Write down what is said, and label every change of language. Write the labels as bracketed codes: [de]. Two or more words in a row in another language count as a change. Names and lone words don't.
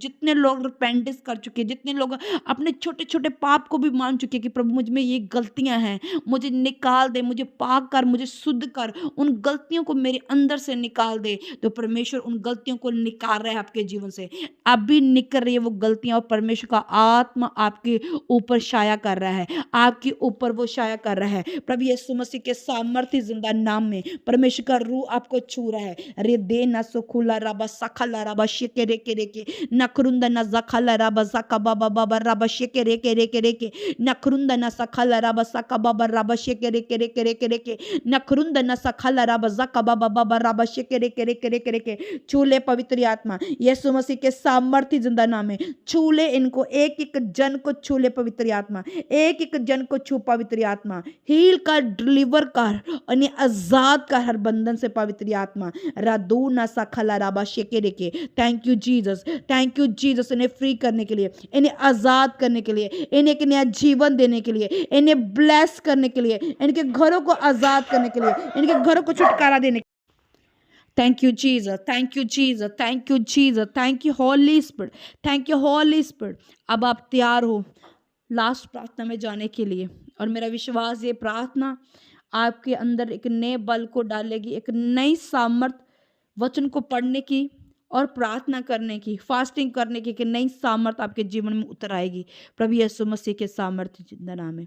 [hi] जितने लोग रिपेंटेंस कर चुके, जितने लोग अपने छोटे छोटे पाप को भी मान चुके कि प्रभु मुझ में ये गलतियां हैं, मुझे निकाल दे, मुझे पाक कर, मुझे शुद्ध कर, उन गलतियों को मेरे अंदर से निकाल दे, तो परमेश्वर उन गलतियों को निकाल रहा है आपके जीवन से। अभी निकल रही है वो गलतियां, और परमेश्वर का आत्मा आपके ऊपर छाया कर रहा है, आपके ऊपर वो छाया कर रहा है। प्रभु यीशु मसीह के सामर्थ्य जिंदा नाम में परमेश्वर का रूह आपको छू रहा है। रे दे न सुखुला रबा सखला रबा शेके रे के नखरुंद न जखला रबा सकबा बाबा रबा शेके रे के नखरुंद न सखला रबा सकबा रबा शेके रे के नखरुंद न सखला रबा सकबा बाबा रबा शेके रे के छू ले पवित्र आत्मा, यीशु मसीह के सामर्थ्य जिंदा नाम में छू ले इनको एक एक जन को छू ले पवित्र आत्मा, एक एक जन को छू पवित्र आत्मा, हील कर, डिलीवर कर, इन्हें आजाद कर हर बंधन से पवित्र आत्मा। रादू ना सखला राबा शेके रेके। [en] thank you Jesus, thank you Jesus, [hi] इन्हें फ्री करने के लिए, इन्हें आजाद करने के लिए, इन्हें एक नया जीवन देने के लिए, इन्हें ब्लेस करने के लिए, इनके घरों को आजाद करने के लिए, इनके घरों को छुटकारा देने। [en] thank you Jesus, thank you Jesus, thank you Jesus, thank you Holy Spirit, thank you Holy Spirit. [hi] अब आप तैयार हो लास्ट प्रार्थना में जाने के लिए, और मेरा विश्वास ये प्रार्थना आपके अंदर एक नए बल को डालेगी, एक नई सामर्थ वचन को पढ़ने की और प्रार्थना करने की, फास्टिंग करने की, कि नई सामर्थ आपके जीवन में उतर आएगी प्रभु यीशु मसीह के सामर्थ्य जिंदा नाम में।